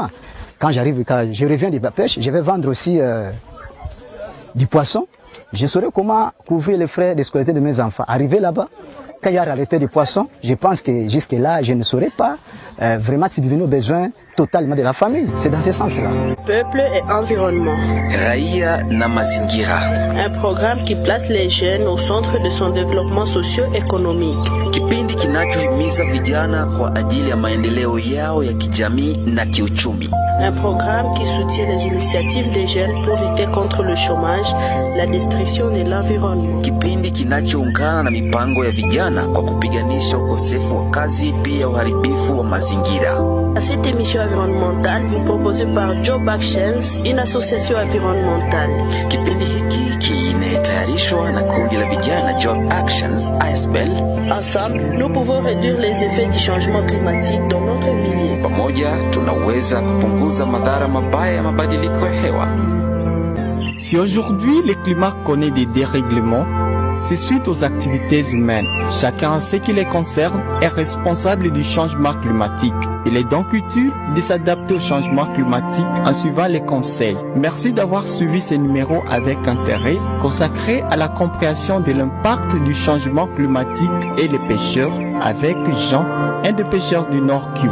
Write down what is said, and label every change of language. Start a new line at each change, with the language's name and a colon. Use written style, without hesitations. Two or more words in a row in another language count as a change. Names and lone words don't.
French: Quand je reviens de la pêche, je vais vendre aussi du poisson. Je saurai comment couvrir les frais de scolarité de mes enfants. Arrivé là-bas, quand il y a rareté de poissons, je pense que jusque-là, je ne saurais pas vraiment subvenir aux besoins totalement de la famille. C'est dans ce sens-là. Peuple et environnement.
Swahili: Raia na mazingira.
French: Un programme qui place les jeunes au centre de son développement socio-économique.
Swahili: Kipindi kinachohimiza vijana kwa ajili ya maendeleo yao ya kijamii na kiuchumi.
French: Un programme qui soutient les initiatives des jeunes pour lutter contre le chômage, la destruction de l'environnement.
Swahili: Kipindi kinachoungana na mipango ya vijana kwa kupiganisha ukosefu wa kazi pia uharibifu wa mazingira.
French: À cette émission environnementale, vous proposez par Job Actions, une association environnementale.
Swahili: Kipindi hiki kinatayarishwa na kundi kundi la vijana Job Actions ASBEL.
French: Ensemble, nous pouvons réduire les effets du changement climatique dans notre milieu.
Swahili: Pamoja tunaweza kupunguza madhara mabaya ya mabadiliko ya hewa.
French: Si aujourd'hui le climat connaît des dérèglements, c'est suite aux activités humaines. Chacun en ce qui les concerne est responsable du changement climatique. Il est donc utile de s'adapter au changement climatique en suivant les conseils. Merci d'avoir suivi ce numéro avec intérêt consacré à la compréhension de l'impact du changement climatique et les pêcheurs avec Jean, un des pêcheurs du Nord Kivu.